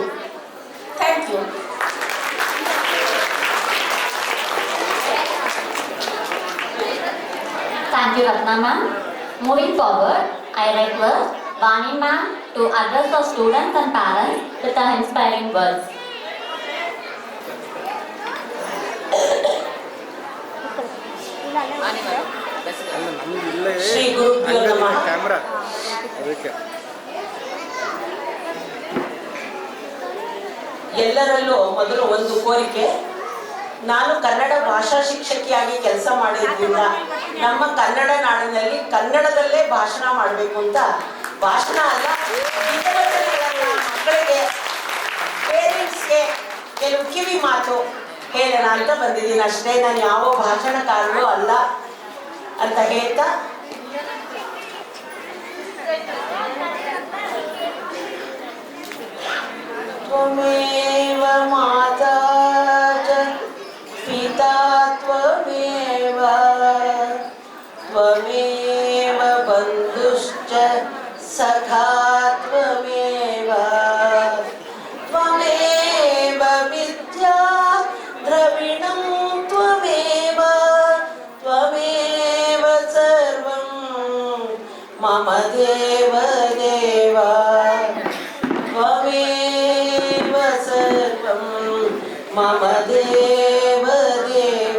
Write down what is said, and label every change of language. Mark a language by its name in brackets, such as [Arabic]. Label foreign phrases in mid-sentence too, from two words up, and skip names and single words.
[English] Thank you. Thank you, Ratna ma'am. Moving forward, I request Vani ma'am to address the students and parents with her inspiring words. [Sanskrit] ಶ್ರೀ ಗುರುಭ್ಯೋ ನಮಃ. [Kannada] ಎಲ್ಲರಲ್ಲೂ ಮೊದಲು ಒಂದು ಕೋರಿಕೆ, ನಾನು ಕನ್ನಡ ಭಾಷಾ ಶಿಕ್ಷಕಿಯಾಗಿ ಕೆಲಸ ಮಾಡಿದ್ರಿಂದ ನಮ್ಮ ಕನ್ನಡ ನಾಡಿನಲ್ಲಿ ಕನ್ನಡದಲ್ಲೇ ಭಾಷಣ ಮಾಡಬೇಕು ಅಂತ, ಭಾಷಣ ಅಲ್ಲ ಮಕ್ಕಳಿಗೆ ಪೇರೆಂಟ್ಸ್ಗೆ ಕೆಲವು ಕಿವಿ ಮಾತು ಹೇಳೋಣ ಅಂತ ಬಂದಿದ್ದೀನಿ ಅಷ್ಟೇ. ನಾನು ಯಾವ ಭಾಷಣಕಾರರು ಅಲ್ಲ ಅಂತ ಹೇಳ್ತಾ, [Sanskrit] ತ್ವಮೇವ ಮಾತಾ ಚ ಪಿತಾ ತ್ವಮೇವ ತ್ವಮೇವ ಬಂಧುಶ್ಚ ಸಖಾ ತ್ವಮೇವ ತ್ವಮೇವ ವಿದ್ಯಾ ದ್ರವಿಣಂ ತ್ವಮೇವ ತ್ವಮೇವ ಸರ್ವಂ ಮಮ ದೇವ ದೇವ ತ್ವಮೇವ ಸರ್ವಂ ಮಮ ದೇವ ದೇವ.